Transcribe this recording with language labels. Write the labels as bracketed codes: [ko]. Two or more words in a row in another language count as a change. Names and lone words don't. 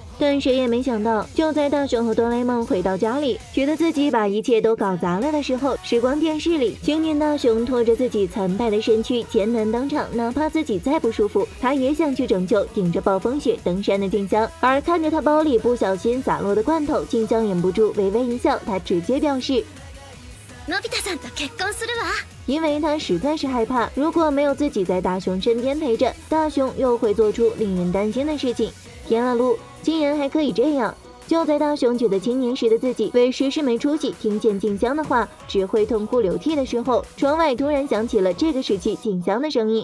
[zh] 但谁也没想到，就在大雄和哆啦 A 梦回到家里，觉得自己把一切都搞砸了的时候，时光电视里青年大雄拖着自己残败的身躯艰难登场，哪怕自己再不舒服，他也想去拯救顶着暴风雪登山的静香。而看着他包里不小心洒落的罐头，静香忍不住微微一笑，他直接表示 [ja] のび太さんと結婚するわ。 [zh] 因为他实在是害怕，如果没有自己在大雄身边陪着，大雄又会做出令人担心的事情。天啊噜，竟然还可以这样！就在大雄觉得青年时的自己为时事没出息，听见静香的话只会痛哭流涕的时候，窗外突然响起了这个时期静香的声音。